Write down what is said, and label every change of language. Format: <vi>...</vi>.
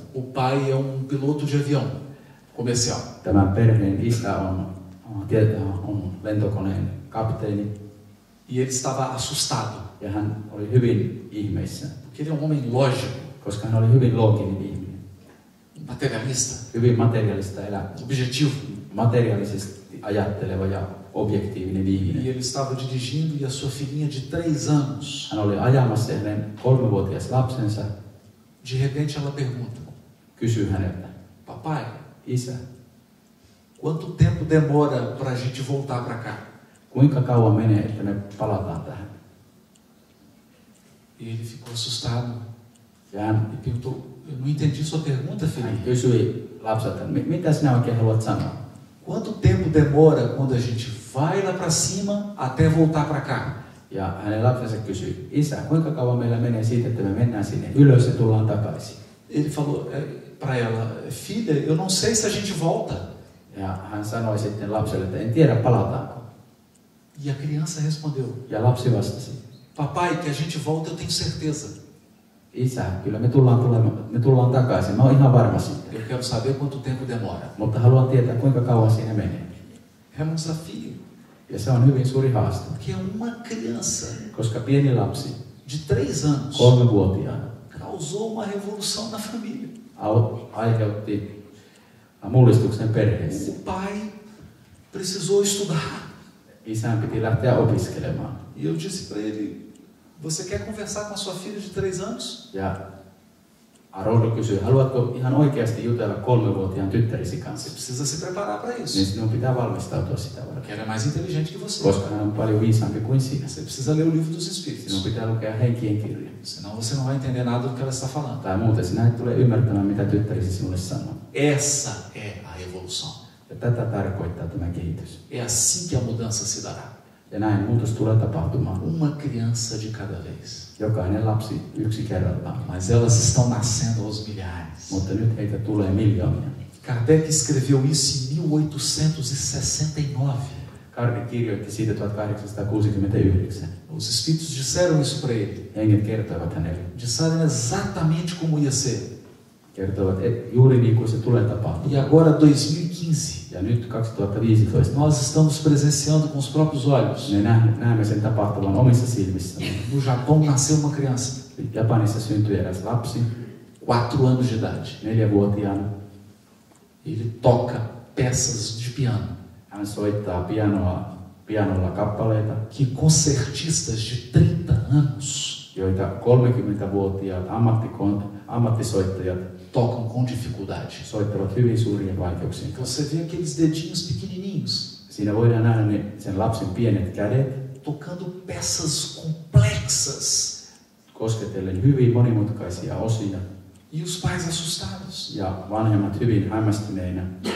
<pt>O pai é um piloto de avião comercial.</pt> <fi>Tämän perheen isä on lentokoneen kapteeni.</fi> <pt>E ele estava assustado.</pt> <fi>Ja hän oli hyvin ihmeissä,</fi> <pt>Porque ele é um homem lógico,</pt> <fi>koska hän oli hyvin looginen ihminen.</fi> <pt>materialista,</pt> <fi>Hyvin materiaalista elämää.</fi> <pt>objetivo.</pt> <fi>Materiaalisesti ajatteleva ja objektiivinen</fi> <pt>E</pt> <fi>ihminen.</fi> <pt>ele estava dirigindo e a sua filhinha de 3 anos,</pt> <fi>Hän oli ajamassa hänen 3-vuotias lapsensa,</fi> <pt>de repente ela pergunta:</pt> <fi>kysyi häneltä,</fi> <pt>papai,</pt> <fi>isä,</fi> <pt>quanto tempo demora para a gente voltar para cá?</pt> <fi>kuinka kauan menee, että me palataan tähän?</fi> <pt>E ele ficou assustado</pt> <fi>Ja hän</fi> <pt>e perguntou: eu não entendi sua pergunta, filhinha.</pt> <fi>kysyi lapselta, mitä sinä oikein haluat sanoa?</fi> <pt>Quanto tempo demora quando a gente vai lá para cima até voltar para cá?</pt> <fi>Ja hänen lapsensa kysyi, isä, kuinka kauan meillä menee siitä, että me mennään sinne ylös ja tullaan takaisin?</fi> <pt>Ele falou para ela: filha, eu não sei se a gente volta.</pt> <fi>Ja hän sanoi sitten lapselle, että en tiedä palataanko.</fi> <pt>E a criança respondeu:</pt> <fi>Ja lapsi vastasi,</fi> <pt>papai, que a gente volta, eu tenho certeza.</pt> <fi>isä, kyllä me tullaan takaisin, mä oon ihan varma siitä.</fi> <pt>Eu quero saber quanto tempo demora.</pt> <fi>Mutta haluan tietää, kuinka kauan siinä menee.</fi> <pt>É um desafio,</pt> <fi>Ja se on hyvin suuri haaste,</fi> <pt>porque uma criança</pt> <fi>koska pieni lapsi,</fi> <pt>de 3 anos</pt> <fi>3-vuotiaana,</fi> <pt>causou uma revolução na família.</pt> <fi>aiheutti mullistuksen perheessä.</fi> <pt>O pai precisou estudar.</pt> <fi>Isän piti lähteä opiskelemaan.</fi> <pt>E eu disse para ele: você quer conversar com a sua filha de 3 anos?</pt> <fi>Ja Haroldo kysyi, haluatko ihan oikeasti jutella 3-vuotiaan tyttärisi</fi> <pt>Você</pt> <fi>kanssa?</fi> <pt>precisa se preparar para</pt> <fi>Niin</fi> <pt>isso.</pt> <fi>sinun pitää valmistautua sitä varten,</fi> <pt>Porque ela é mais inteligente que você.</pt> <fi>koska hän on paljon viisaampi kuin sinä.</fi> <pt>Você precisa ler o livro dos</pt> <fi>Sinun</fi> <pt>Espíritos.</pt> <fi>pitää lukea henkien kirja.</fi> <pt>Senão você não vai entender nada do que ela está falando.</pt> <fi>Tai muuten sinä et tule ymmärtämään, mitä tyttärisi sinulle sanoo.</fi> <pt>Essa é a revolução.</pt> <fi>Ja tätä tarkoittaa tämä kehitys.</fi> <pt>É assim que a mudança se dará.</pt> <fi>Ja näin muutos tulee tapahtumaan.</fi> <pt>Uma criança de cada vez.</pt> <fi>Jokainen lapsi yksi kerrallaan.</fi> <pt>Mas elas estão nascendo aos milhares.</pt> <fi>Mutta nyt heitä tulee miljoonia.</fi> <pt>Kardec escreveu isso em 1869.</pt> <fi>Kardec kirjoitti siitä 1869.</fi> <pt>Os espíritos disseram isso para ele.</pt> <fi>Henget kertoivat hänelle.</fi> <pt>Disseram exatamente como ia ser.</pt> <fi>Kertoivat, että juuri niin kuin se tulee tapahtumaan.</fi> <pt>E agora, 2015,</pt> <fi>Ja nyt 2015</fi> <pt>nós estamos presenciando com os próprios olhos.</pt> <fi>me näemme sen tapahtuvan omissa silmissämme.</fi> <pt>No Japão nasceu uma criança,</pt> <fi>Japanissa syntyi eräs lapsi,</fi> <pt>4 anos de idade.</pt> <fi>4-vuotiaana.</fi> <pt>Ele toca peças de piano</pt> <fi>Hän soittaa pianolla kappaleita,</fi> <pt>que concertistas de 30 anos</pt> <fi>joita 30-vuotiaat ammattisoittajat</fi> <pt>tocam com dificuldade.</pt> <fi>soittavat hyvin suurien vaikeuksien kanssa.</fi> <pt>Você vê aqueles dedinhos pequenininhos</pt> <fi>Siinä voidaan nähdä sen lapsen pienet kädet</fi> <pt>tocando peças complexas</pt> <fi>kosketellen hyvin monimutkaisia osia</fi> <pt>e os pais assustados,</pt> <fi>ja vanhemmat hyvin hämmästyneinä,</fi>